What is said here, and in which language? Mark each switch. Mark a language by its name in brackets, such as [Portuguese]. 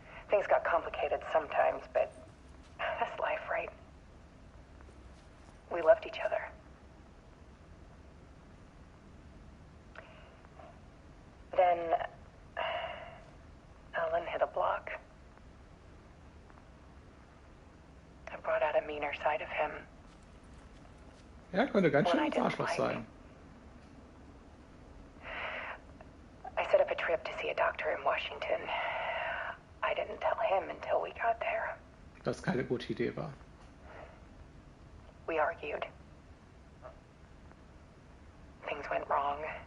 [English] Things got complicated sometimes, but that's life, right? We loved each other. Then Alan hit a block. I brought out a meaner side of him. [German] Ja, könnte ganz schön ein Arschloch sein. [English] I set up a trip to see a doctor in Washington. I didn't tell him until we got there. [German] Was keine gute Idee war. [English] We argued. Things went wrong.